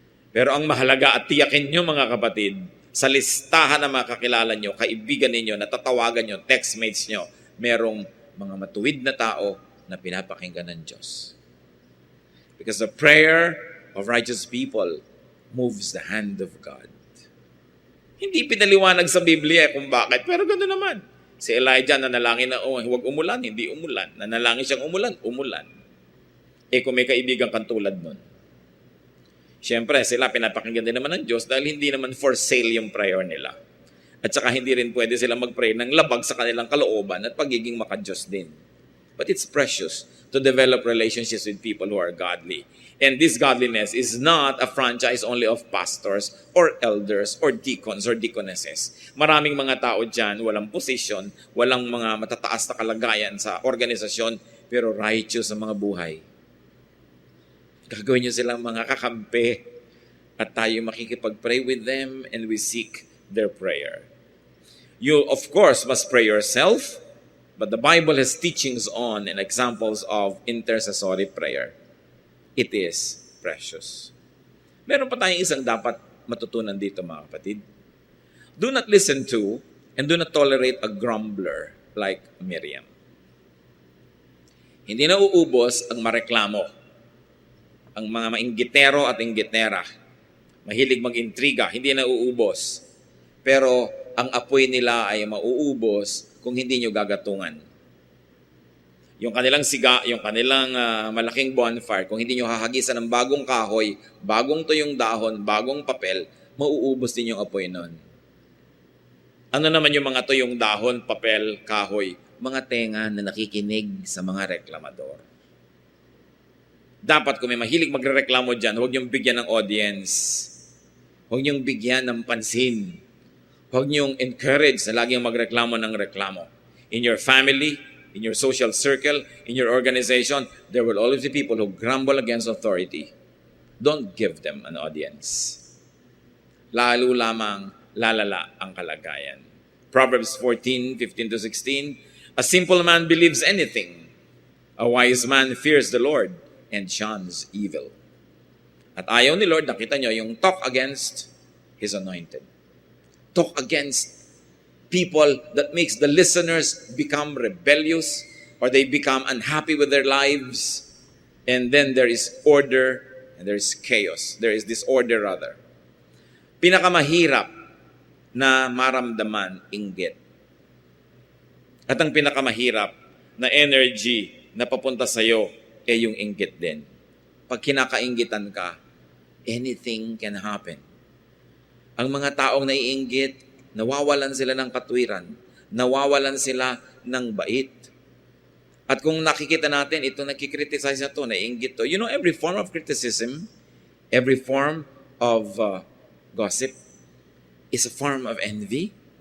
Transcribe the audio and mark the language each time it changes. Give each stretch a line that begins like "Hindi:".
Filipino: Pero ang mahalaga at tiyakin nyo mga kapatid, sa listahan ng mga kakilala nyo, kaibigan ninyo, natatawagan nyo, textmates nyo, merong mga matuwid na tao na pinapakinggan ng Diyos.
English: Because the prayer of righteous people moves the hand of God.
Filipino: Hindi pinaliwanag sa Biblia kung bakit, pero gano'n naman. Si Elijah nanalangin na, huwag umulan, hindi umulan. Nanalangin siyang umulan, umulan. Kung may kaibigan kang tulad nun. Siyempre, sila pinapakinggan din naman ng Diyos dahil hindi naman for sale yung prayer nila. At saka hindi rin pwede sila mag-pray ng labag sa kanilang kalooban at pagiging maka-Diyos din.
English: But it's precious to develop relationships with people who are godly. And this godliness is not a franchise only of pastors or elders or deacons or deaconesses.
Filipino: Maraming mga tao dyan, walang posisyon, walang mga matataas na kalagayan sa organisasyon, pero righteous ang mga buhay. Gagawin nyo silang mga kakampi at tayo makikipag-pray
English: with them and we seek their prayer. You, of course, must pray yourself, but the Bible has teachings on and examples of intercessory prayer. It is precious.
Filipino: Meron pa tayong isang dapat matutunan dito mga kapatid.
English: Do not listen to and do not tolerate a grumbler like Miriam.
Filipino: Hindi na uubos ang mareklamo. Ang mga mainggitero at inggitera, mahilig mag-intriga, hindi na uubos. Pero ang apoy nila ay mauubos kung hindi nyo gagatungan. Yung kanilang siga, yung kanilang malaking bonfire, kung hindi nyo hahagisan ng bagong kahoy, bagong tuyong dahon, bagong papel, mauubos din yung apoy nun. Ano naman yung mga tuyong dahon, papel, kahoy? Mga tenga na nakikinig sa mga reklamador. Dapat kung may mahilig magrereklamo dyan, huwag niyong bigyan ng audience. Huwag niyong bigyan ng pansin. Huwag niyong encourage na laging magreklamo ng reklamo.
English: In your family, in your social circle, in your organization, there will always be people who grumble against authority. Don't give them an audience.
Filipino: Lalo lamang lalala ang kalagayan.
English: Proverbs 14:15-16, a simple man believes anything. A wise man fears the Lord and shuns evil.
Filipino: At ayaw ni Lord, nakita nyo, yung
English: talk against His anointed. Talk against people that makes the listeners become rebellious or they become unhappy with their lives. And then there is order and there is chaos. There is disorder rather.
Filipino: Pinakamahirap na maramdaman, inggit. At ang pinakamahirap na energy na papunta sa'yo, yung inggit din. Pag kinakainggitan ka, anything can happen. Ang mga taong naiinggit, nawawalan sila ng katwiran, nawawalan sila ng bait. At kung nakikita natin, ito nakikriticize na to, naiinggit to.
English: You know, every form of criticism, every form of gossip is a form of envy.